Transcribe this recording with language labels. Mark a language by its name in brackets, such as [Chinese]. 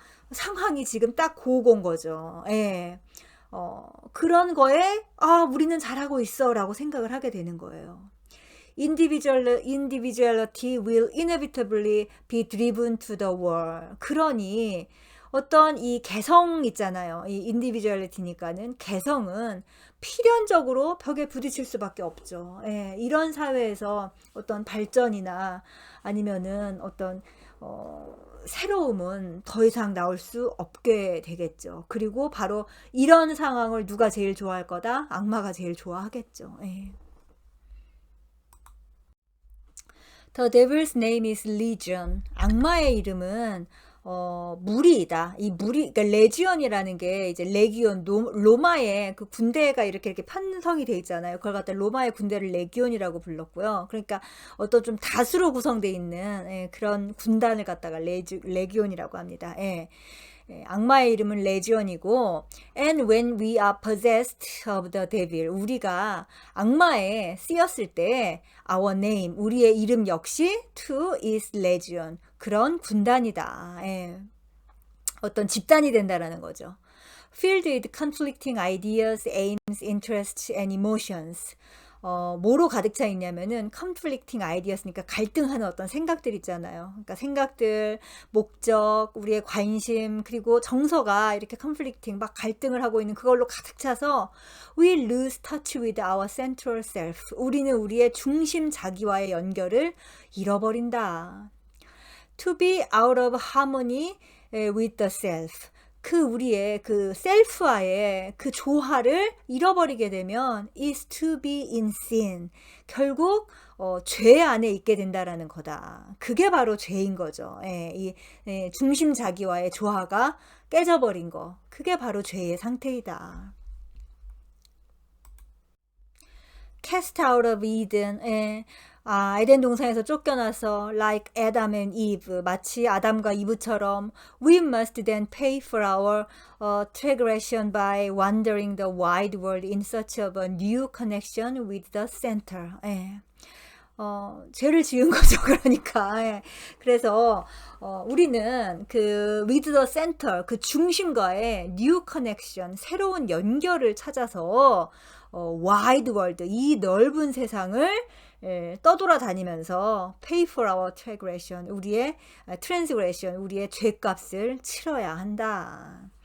[Korean] 상황이 지금 딱 고건 거죠. 예. 그런 거에 우리는 잘하고 있어 라고 생각을 하게 되는 거예요. [English] Individuality will inevitably be driven to the wall. [Korean] 그러니 어떤 이 개성 있잖아요. 이 individuality니까는 개성은 필연적으로 벽에 부딪힐 수밖에 없죠. 예, 이런 사회에서 어떤 발전이나 아니면은 어떤 새로움은 더 이상 나올 수 없게 되겠죠. 그리고 바로 이런 상황을 누가 제일 좋아할 거다? 악마가 제일 좋아하겠죠. 예. [English] The devil's name is Legion. [Korean] 악마의 이름은 무리이다. 이 무리, 그러니까 레지온이라는 게 이제 레기온, 로마의 그 군대가 이렇게 편성이 돼 있잖아요. 그걸 갖다 로마의 군대를 레기온이라고 불렀고요. 그러니까 어떤 좀 다수로 구성되어 있는 그런 군단을 갖다가 레기온이라고 합니다. 예. 악마의 이름은 레지온이고, [English] and when we are possessed of the devil, [Korean] 우리가 악마에 쓰였을 때 [English] our name, [Korean] 우리의 이름 역시 [English] too is legion, [Korean] 그런 군단이다. 예. 어떤 집단이 된다라는 거죠. [English] Filled with conflicting ideas, aims, interests, and emotions. [Korean] 뭐로 가득 차 있냐면은 [English] conflicting ideas [Korean] 니까 갈등하는 어떤 생각들 있잖아요. 그러니까 생각들, 목적, 우리의 관심, 그리고 정서가 이렇게 conflicting 막 갈등을 하고 있는 그걸로 가득 차서 [English] we lose touch with our central self. [Korean] 우리는 우리의 중심 자기와의 연결을 잃어버린다. [English] To be out of harmony with the self. [Korean] 그 우리의 그 셀프와의 그 조화를 잃어버리게 되면 [English] is to be in sin. [Korean] 결국 죄 안에 있게 된다라는 거다. 그게 바로 죄인 거죠. 예, 중심 자기와의 조화가 깨져버린 거. 그게 바로 죄의 상태이다. [English] cast out of Eden. 예. [Korean] 에덴 동산에서 쫓겨나서 [English] like Adam and Eve, [Korean] 마치 아담과 이브처럼 [English] we must then pay for our transgression by wandering the wide world in search of a new connection with the center. [Korean] 예. 죄를 지은 거죠. 그러니까. 예. 그래서 우리는 그 [English] with the center, [Korean] 그 중심과의 [English] new connection, [Korean] 새로운 연결을 찾아서 [English] wide world, [Korean] 이 넓은 세상을 떠돌아다니면서 [English] pay for our transgression, [Korean] 우리의 transgression, 우리의 죄값을 치러야 한다.